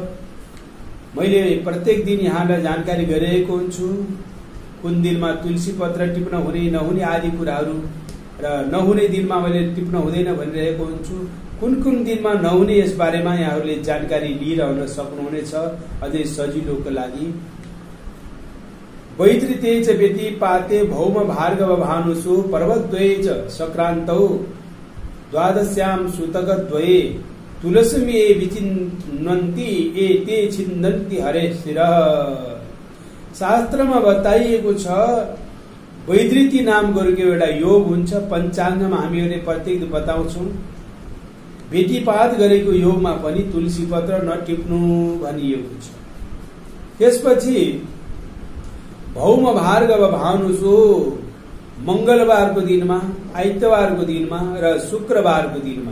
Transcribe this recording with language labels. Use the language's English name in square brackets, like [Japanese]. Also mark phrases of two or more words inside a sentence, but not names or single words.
[Nepali] मैले प्रत्येक दिन यहाँलाई जानकारी गरिरहेको हुन्छु। कुन दिनमा तुलसी पत्र टिप्न हुने नहुने आदि कुराहरू र नहुने दिनमा मैले टिप्न हुँदैन भनिरहेको हुन्छु। कुन कुन दिनमा नहुने यस बारेमा यहाँहरूले जानकारी लिइरहन सक्नुहुनेछ अझै सजिलोको लागि। [Sanskrit] वैतृते च व्यतिपाते भौम भार्गव भानुषु पर्वद्वये च सक्रान्तौ द्वादश्याम सूतकद्वये तुलसीमे विचिन्वन्ति एते छिन्दन्ति हरे शिर। [Nepali] शास्त्रमा बताइएको छ वैदृति नाम गरेको एउटा योग हुन्छ। पञ्चाङ्गमा हामीहरूले प्रत्येक बताउँछौं। व्यतिपात गरेको योगमा पनि तुलसी पत्र नटिप्नु भनिएको छ। त्यसपछि [Sanskrit] भौम भार्गव भानुषु [Nepali] मंगलबारको दिनमा, आइतबारको दिनमा र शुक्रबारको दिनमा।